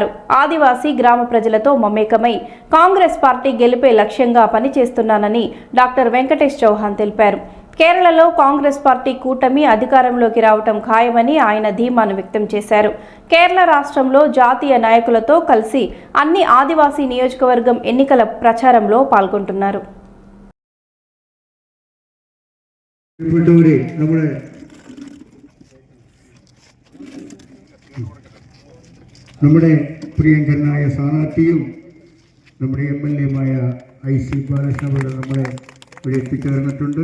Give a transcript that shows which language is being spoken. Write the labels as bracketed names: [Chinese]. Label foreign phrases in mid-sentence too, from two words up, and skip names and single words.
[Telugu] ఆదివాసీ గ్రామ ప్రజలతో మమేకమై కాంగ్రెస్ పార్టీ గెలిపే లక్ష్యంగా పనిచేస్తున్నానని డాక్టర్ వెంకటేష్ చౌహాన్ తెలిపారు. కేరళలో కాంగ్రెస్ పార్టీ కూటమి అధికారంలోకి రావటం ఖాయమని ఆయన ధీమాను వ్యక్తం చేశారు. కేరళ రాష్ట్రంలో జాతీయ నాయకులతో కలిసి అన్ని ఆదివాసీ నియోజకవర్గం ఎన్నికల ప్రచారంలో పాల్గొంటున్నారు. [Malayalam] നമ്മുടെ പ്രിയങ്കരനായ സ്ഥാനാർത്ഥിയും നമ്മുടെ MLA-മായ IC ബാലകൃഷ്ണപിള്ള നമ്മുടെ ഇവിടെ എത്തിച്ചേർന്നിട്ടുണ്ട്.